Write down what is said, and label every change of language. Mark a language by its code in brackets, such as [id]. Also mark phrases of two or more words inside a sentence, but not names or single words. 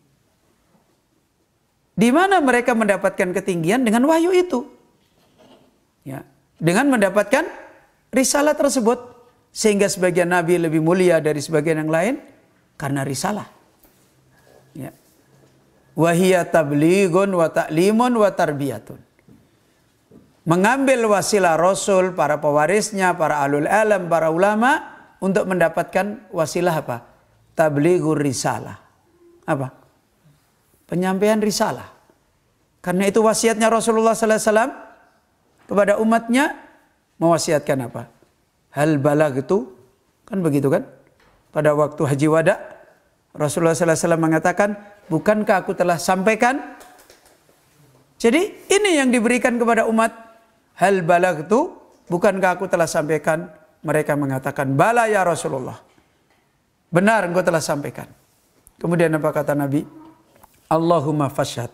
[id] Di mana mereka mendapatkan ketinggian? Dengan wahyu itu. Ya, dengan mendapatkan risalah tersebut. Sehingga sebagian nabi lebih mulia dari sebagian yang lain karena risalah. Ya. [ar] وهي تبليغ وتعليم وتربية. [id] Mengambil wasilah rasul, para pewarisnya, para alul alam, para ulama untuk mendapatkan wasilah apa? [ar] تبليغ الرسالة. [id] Apa? Penyampaian risalah. Karena itu wasiatnya Rasulullah [ar] صلى الله عليه وسلم [id] kepada umatnya mewasiatkan apa? [ar] هل بلغت [id] itu kan begitu kan? Pada waktu haji wada Rasulullah [ar] صلى الله عليه وسلم [id] mengatakan, bukankah aku telah sampaikan? Jadi ini yang diberikan kepada umat. [ar] هل بلغت, [id] bukankah aku telah sampaikan? Mereka mengatakan, [ar] بلى يا رسول الله. [id] Benar engkau telah sampaikan. Kemudian apa kata Nabi? [ar] اللهم فاشهد.